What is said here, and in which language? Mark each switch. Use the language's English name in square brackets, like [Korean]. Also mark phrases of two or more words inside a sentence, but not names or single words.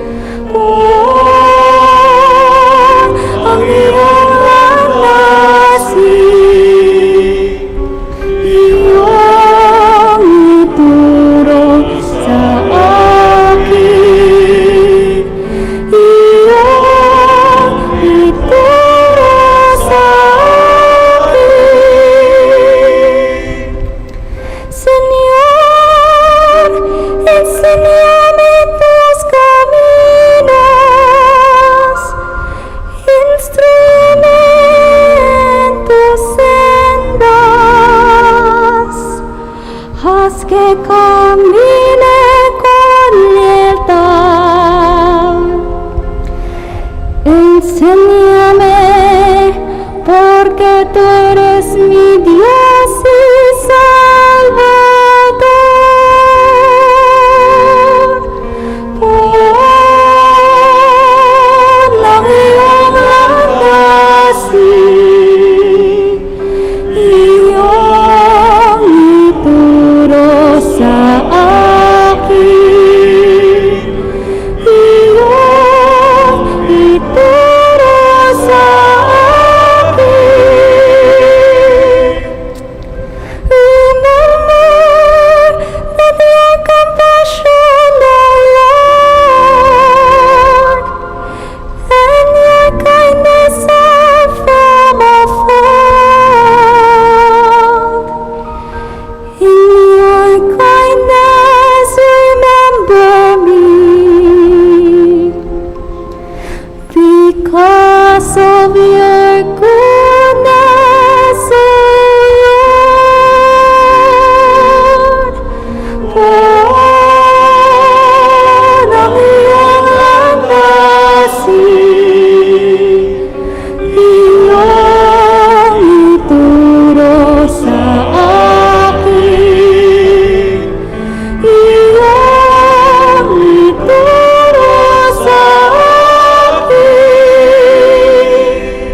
[Filipino] Ang iyong landasin, iyong ituro sa akin, iyong ituro sa akin. [Spanish] Señor, enséñame tus caminos, instrúyeme en tus sendas, haz que camine con lealtad. Enséñame, porque tú eres mi Dios y Salvador. [Filipino] Ang iyong landasin, iyong ituro sa akin, iyong ituro sa akin. [English] Remember that your compassion, O Lord, and your kindness are from afar. In your kindness remember me, because of your goodness, O Lord. [Filipino] Ang iyong landasin, iyong ituro sa akin, iyong ituro sa akin.